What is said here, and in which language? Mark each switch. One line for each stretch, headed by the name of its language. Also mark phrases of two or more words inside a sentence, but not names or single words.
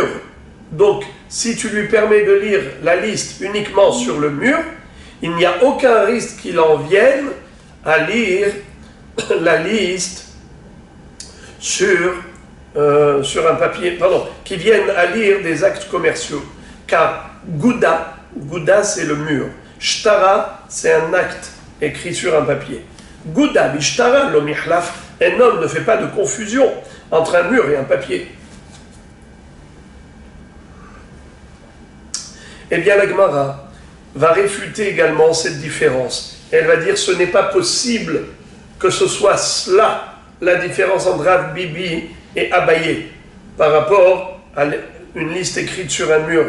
French: Donc, si tu lui permets de lire la liste uniquement sur le mur, il n'y a aucun risque qu'il en vienne à lire la liste sur un papier, qui viennent à lire des actes commerciaux. Car Gouda c'est le mur. Shtara, c'est un acte écrit sur un papier.
Aramaic: גודא בשטרא לא מיחלף,
French: un homme ne fait pas de confusion entre un mur et un papier. Eh bien, la Gemara va réfuter également cette différence. Elle va dire ce n'est pas possible que ce soit cela, la différence entre Rav Bibi et Abaye, par rapport à une liste écrite sur un mur.